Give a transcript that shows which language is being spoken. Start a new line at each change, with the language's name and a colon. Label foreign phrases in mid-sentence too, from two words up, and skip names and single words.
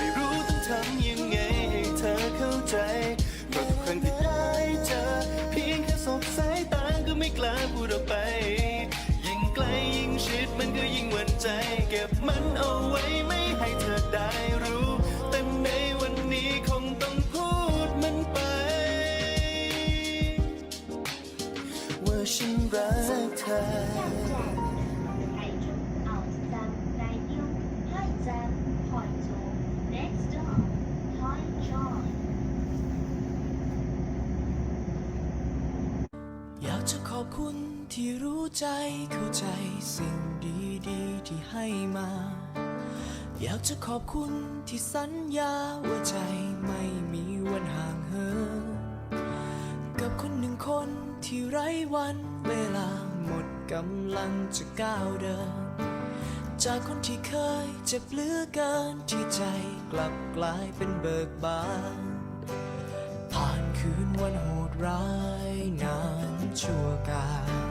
Thai: รู้ต้องทำยังไงให้เธอเข้าใจเพราะทุกครั้งที่ได้เจอเพียงแค่สบสายตาก็ไม่กล้าพูดออกไปยิ่งไกลยิ่งชิดมันก็ยิ่งหวั่นใจเก็บมันเอาไว้ไม่ให้เธอได้รู้แต่ในวันนี้คงต้องพูดมันไปวฉันรักเธอ
Chinese: 台中奥山大雕开站台中
English: Next stop
Chinese: 台中
Thai: อยากจะขอบคุณที่รู้ใจเข้าใจสิ่งดีๆที่ให้มา อยากจะขอบ คุณที่สัญญาว่าใจไม่มีวันห่างเหินกับคนหนึ่งคนที่ไร้วันเวลาหมดกำลังจะก้าวเดินจากคนที่เคยเจ็บเหลือเกินที่ใจกลับกลายเป็นเบิกบานผ่านคืนวันโหดร้ายนานชั่วกาล